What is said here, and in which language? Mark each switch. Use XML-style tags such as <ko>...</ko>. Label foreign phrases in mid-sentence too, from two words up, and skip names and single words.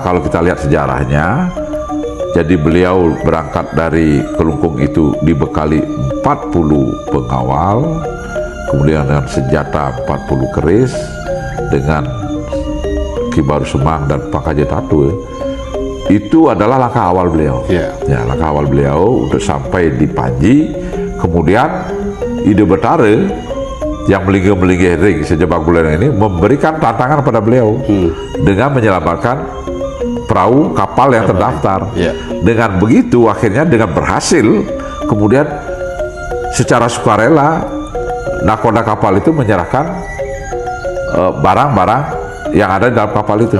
<id>Kalau kita lihat sejarahnya, jadi beliau berangkat dari Kelungkung itu dibekali 40 pengawal, kemudian dengan senjata 40 keris, dengan Kibaru Semang dan Pangkajatatu. Itu adalah langkah awal beliau. Ya, langkah awal beliau untuk sampai di Panji. Kemudian Ide Betara yang melingkar</id> <ban>ring sejebak</ban> <id>Buleleng ini memberikan tantangan pada beliau dengan menyelamatkan perahu kapal yang terdaftar. Dengan begitu akhirnya dengan berhasil, kemudian secara sukarela nakoda kapal itu menyerahkan barang-barang yang ada di dalam kapal itu.</id>